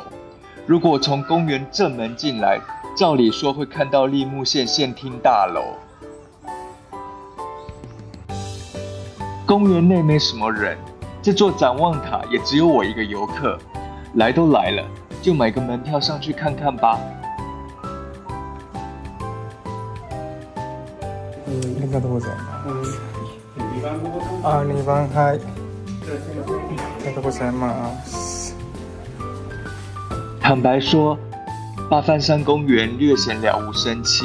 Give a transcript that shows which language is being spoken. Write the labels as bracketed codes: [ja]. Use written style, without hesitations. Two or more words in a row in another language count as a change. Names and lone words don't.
[zh] 如果从公园正门进来，照理说会看到立木县县厅大楼。公园内没什么人，这座展望塔也只有我一个游客。来都来了，就买个门票上去看看吧。 [ja] ありがとうございます。2番はい。ありがとうございます。 [zh] 坦白说，八幡山公园略显了无生气。